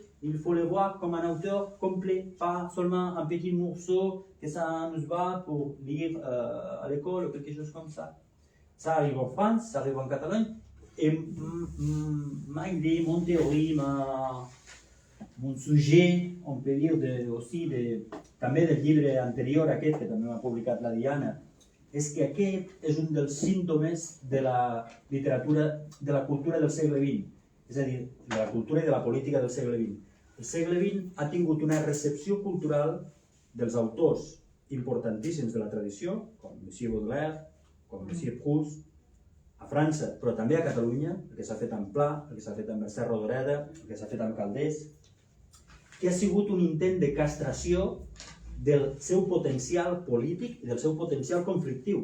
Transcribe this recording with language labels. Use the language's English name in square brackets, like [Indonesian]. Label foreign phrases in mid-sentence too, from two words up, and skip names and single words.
[French] Il faut le voir comme un auteur complet, pas seulement un petit morceau que ça nous va pour lire à l'école ou quelque chose comme ça. Ça arrive en France, ça arrive en Catalogne. Et ma idée, mon théorie, mon sujet, on peut dire aussi [Catalan] també del llibre anterior aquest, que també m'ha publicat la Diana, és que aquest és un dels símptomes de la literatura, de la cultura del segle XX, és a dir, de la cultura i de la política del segle XX. El segle XX ha tingut una recepció cultural dels autors importantíssims de la tradició, com Monsieur Baudelaire, com Monsieur Proust, a França, però també a Catalunya, el que s'ha fet amb Pla, el que s'ha fet amb Mercè Rodoreda, el que s'ha fet amb Calders, que ha sigut un intent de castració del seu potencial polític i del seu potencial conflictiu.